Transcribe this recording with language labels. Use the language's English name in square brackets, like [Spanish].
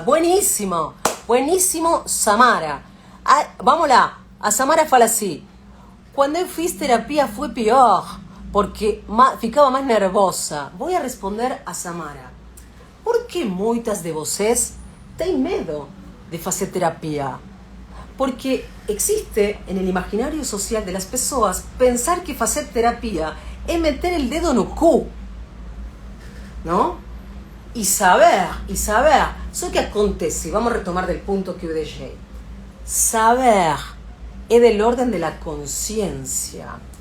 [Spanish] Buenísimo, buenísimo, Samara. [Portuguese] Vamos lá, a Samara fala assim: quando eu fiz terapia foi pior, porque ficava mais nervosa. Vou responder a Samara. Por que muitas de vocês têm medo de fazer terapia? [Spanish] Porque existe en el imaginario social de las personas pensar que hacer terapia es meter el dedo [Portuguese] no cu, [Spanish] ¿no? Y saber. Eso que acontece, vamos a retomar del punto que yo dejé. Saber es del orden de la conciencia.